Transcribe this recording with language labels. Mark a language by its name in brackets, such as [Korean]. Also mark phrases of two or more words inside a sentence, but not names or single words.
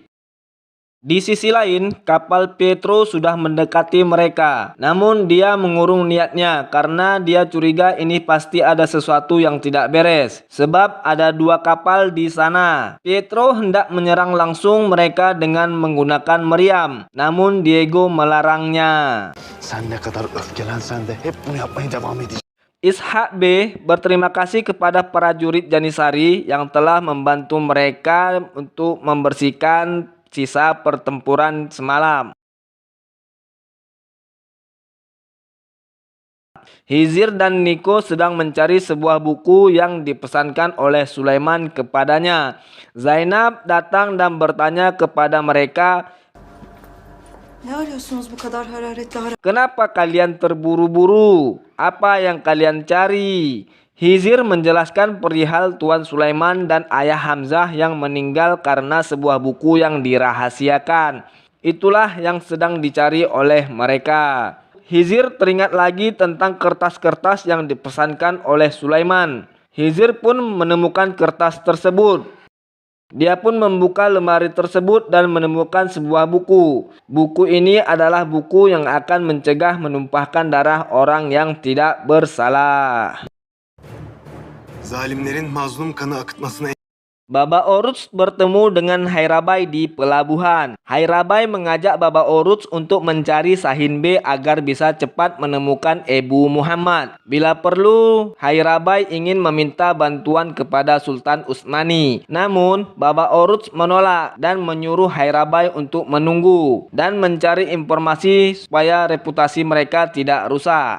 [Indonesian] Di sisi lain, kapal Petro sudah mendekati mereka. Namun dia mengurung niatnya karena dia curiga ini pasti ada sesuatu yang tidak beres. Sebab ada dua kapal di sana. Petro hendak menyerang langsung mereka dengan menggunakan meriam. Namun Diego melarangnya. [Turkish] Sen ne kadar öfkelensen de hep bunu yapmaya devam edeceksin. [Indonesian] Ishak B berterima kasih kepada prajurit Janisari yang telah membantu mereka untuk membersihkan sisa pertempuran semalam. Hizir dan Niko sedang mencari sebuah buku yang dipesankan oleh Sulaiman kepadanya. Zainab datang dan bertanya kepada mereka, [Turkish] Ne arıyorsunuz bu kadar hararetli? [Indonesian] "Kenapa kalian terburu-buru? Apa yang kalian cari?" Hizir menjelaskan perihal Tuan Sulaiman dan ayah Hamzah yang meninggal karena sebuah buku yang dirahasiakan. Itulah yang sedang dicari oleh mereka. Hizir teringat lagi tentang kertas-kertas yang dipesankan oleh Sulaiman. Hizir pun menemukan kertas tersebut. Dia pun membuka lemari tersebut dan menemukan sebuah buku. Buku ini adalah buku yang akan mencegah menumpahkan darah orang yang tidak bersalah. [Turkish] Zalimlerin mazlum kanı akıtmasına [Indonesian] Baba Oruç bertemu dengan Hairabai di pelabuhan. Hairabai mengajak Baba Oruç untuk mencari Sahin B agar bisa cepat menemukan Ebu Muhammad. Bila perlu, Hairabai ingin meminta bantuan kepada Sultan Utsmani. Namun, Baba Oruç menolak dan menyuruh Hairabai untuk menunggu dan mencari informasi supaya reputasi mereka tidak rusak.